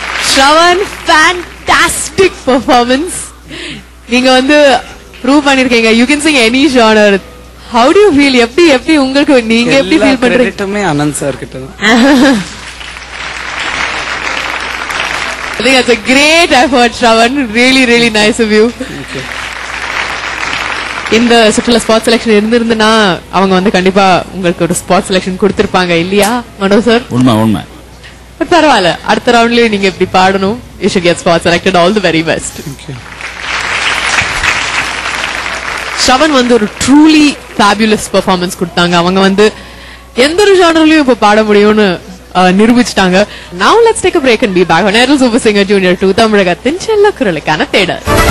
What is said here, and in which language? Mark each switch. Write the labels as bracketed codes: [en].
[en] Shravan, fantastic performance. [ta] நீங்க வந்து prove பண்ணிருக்கீங்க. [en] You can sing any genre. How do you feel? [ta] எப்படி உங்களுக்கு நீங்க எப்படி ஃபீல் பண்றீங்க? கிரெடிட்டுமே அனந்த் சார் கிட்ட தான். [en] I think that's a great effort, Shravan. Really, really nice of you. Thank you. [ta] இந்த சுற்றுலா ஸ்பாட் செலக்ஷன் இருந்திருந்தா அவங்க வந்து கண்டிப்பா உங்களுக்கு ஒரு ஸ்பாட் செலக்ஷன் கொடுத்திருப்பாங்க இல்லையா மனோ சார்? உண்மை. பட் பரவாயில்ல, அடுத்த ரவுண்ட்லயே நீங்க இப்படி பாடணும். [en] You should get spot selected. All the very best. Thank you. [ta] Shravan வந்து ஒரு ட்ரூலி ஃபேபுலஸ் பெர்ஃபார்மன்ஸ் கொடுத்தாங்க. அவங்க வந்து எந்த ஒரு ஜானர்லயும் இப்ப பாட முடியும்னு நிரூபிச்சிட்டாங்க. [en] Now let's take a break and be back on Aerial Super Singer Junior 2 [ta] தமிழகத்தின் செல்ல குரலுக்கான தேடல்.